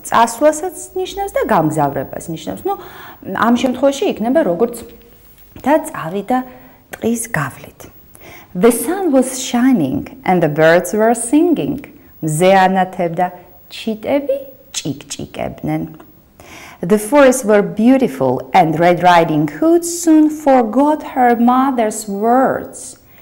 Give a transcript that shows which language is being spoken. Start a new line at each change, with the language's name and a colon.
Georgian: წასვლასაც ნიშნავს და გამგზავრებას ნიშნავს. ნუ ამ შემთხვევაში იქნება როგორც და წავიდა ტყის გავლით.
English: The sun was shining and the birds were singing.
Georgian: მზე ანათებდა, ჩიტები ჭიკჭიკებდნენ.
English: The forests were beautiful and Red Riding Hood soon forgot her mother's words.